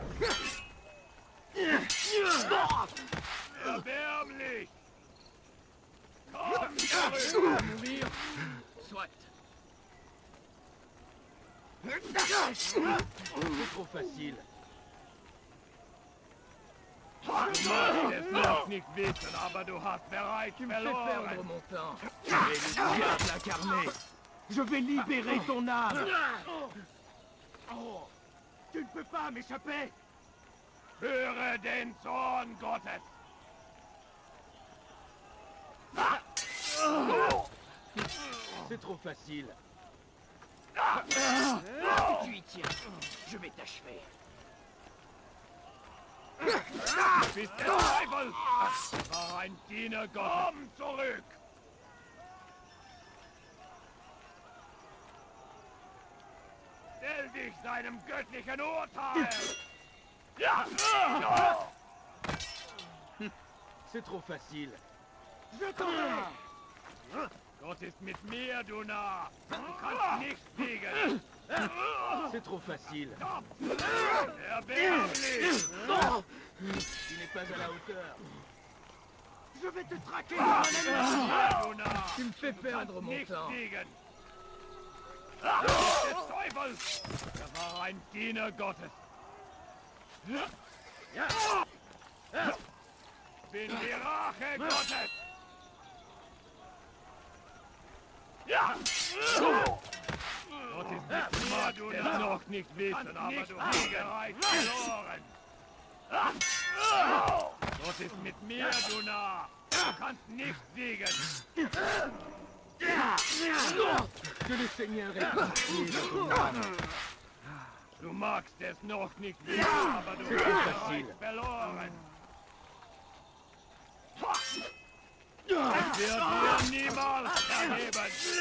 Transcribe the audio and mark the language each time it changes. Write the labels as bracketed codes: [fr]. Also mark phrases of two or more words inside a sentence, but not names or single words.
[de] Erbärmlich! Komm zurück! [fr] Mourir? Soit. C'est trop facile. [de] Du magst es noch nicht wissen, aber du hast bereits [fr] Tu me fais perdre [de] verloren. [fr] mon temps. Et le diable incarné. Je vais libérer ton âme. Oh, tu ne peux pas m'échapper. [de] Höre den Zorn Gottes. [fr] C'est trop facile. Tu y tiens. Je vais t'achever. [de] Du bist der Teufel. War ein Diener Gottes. Komm zurück. Stell dich seinem göttlichen Urteil. [fr] C'est trop facile. Je t'en [de] Gott ist mit mir, du Narr. Du kannst nicht siegen. [fr] C'est trop facile. [de] Erbärmlich. [fr] Tu n'es pas à la hauteur. Je vais te traquer comme un animal, [de] du Narr. [fr] Tu me fais perdre mon [de] Nicht [fr] temps. [de] siegen. Des Teufels. war ein Diener Gottes. Bin die Rache Gottes. Gott ist mit mir, du es noch nicht wissen, aber du hast bereits verloren. Gott ist mit mir, du Narr. Du kannst nicht siegen. [fr] Que le Seigneur ait pitié de ton âme. [de] Du magst es noch nicht wissen, aber du hast bereits verloren. Es wird dir niemals ergeben.